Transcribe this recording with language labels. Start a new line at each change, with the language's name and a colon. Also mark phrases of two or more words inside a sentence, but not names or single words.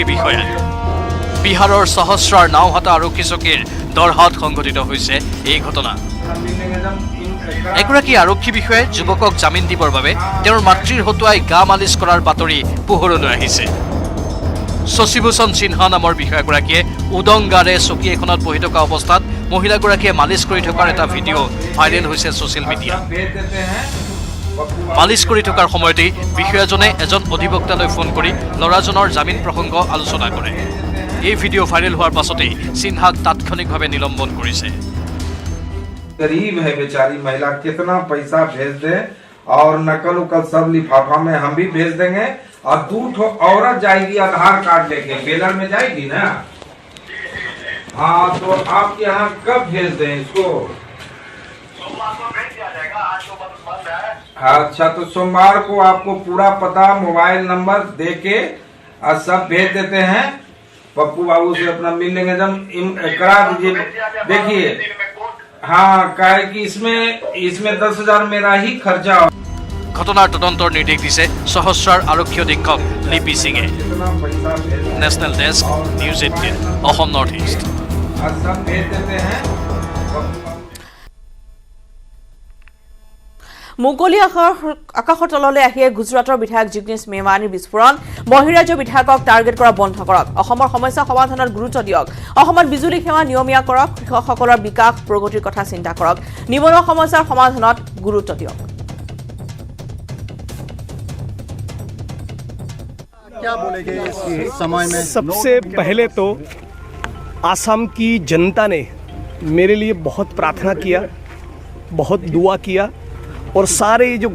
Assamese: বিষয়াই বিহাৰৰ সহস্ৰাৰ নাওহাটা আৰক্ষী চকীৰ দৰহাত সংঘটিত হৈছে এই ঘটনা এগৰাকী আৰক্ষী বিষয়াই যুৱকক জামিন দিবৰ বাবে তেওঁৰ মাতৃৰ হতুৱাই গা মালিচ কৰাৰ বাতৰি পোহৰলৈ আহিছে শশীভূষণ সিনহা নামৰ বিষয়াগৰাকীয়ে উদংগাৰে চকী এখনত বহি থকা অৱস্থাত মহিলাগৰাকীয়ে মালিচ কৰি থকাৰ এটা ভিডিঅ' ভাইৰেল হৈছে
English: social media
Assamese: মালিচ কৰি থকাৰ সময়তেই বিষয়াজনে এজন অধিবক্তালৈ ফোন কৰি ল'ৰাজনৰ জামিন প্ৰসংগ আলোচনা কৰে এই ভিডিঅ' ভাইৰেল হোৱাৰ পাছতেই সিনহাক তাৎক্ষণিকভাৱে নিলম্বন কৰিছে
Hindi: गरीब है बेचारी महिला कितना पैसा भेज दे और नकल उकल सब लिफाफा में हम भी भेज देंगे और 2 ठो औरत जाएगी आधार कार्ड लेके बेलर में जाएगी ना हाँ तो आप यहाँ कब भेज दें इसको अच्छा तो सोमवार को आपको पूरा पता
English: mobile number
Hindi: दे के सब भेज देते हैं पप्पू बाबू से अपना मिल लेंगे जब करा दीजिए देखिए हाँ काहे कि इसमें 10,000 मेरा ही खर्चा
Assamese: ঘটনাৰ তদন্তৰ নিৰ্দেশ দিছে সহস্ৰাৰ আৰক্ষী অধীক্ষক লিপি সিঙে নেশ্যনেল ডেস্ক নিউজ 18 অসম নৰ্থ ইষ্ট মুকলি আকাশৰ তললৈ আহিয়ে গুজৰাটৰ বিধায়ক জিগ্নেশ মেৱানীৰ বিস্ফোৰণ বহিৰাজ্য বিধায়কক টাৰ্গেট কৰা বন্ধ কৰক অসমৰ সমস্যা সমাধানত গুৰুত্ব দিয়ক অসমত বিজুলী সেৱা নিয়মীয়া কৰক কৃষকসকলৰ বিকাশ প্ৰগতিৰ কথা চিন্তা কৰক নিবনুৱা সমস্যাৰ সমাধানত গুৰুত্ব দিয়ক
Hindi: सबसे पहले तो आसाम की जनता ने मेरे लिए बहुत प्रार्थना किया बहुत दुआ किया और सारे जो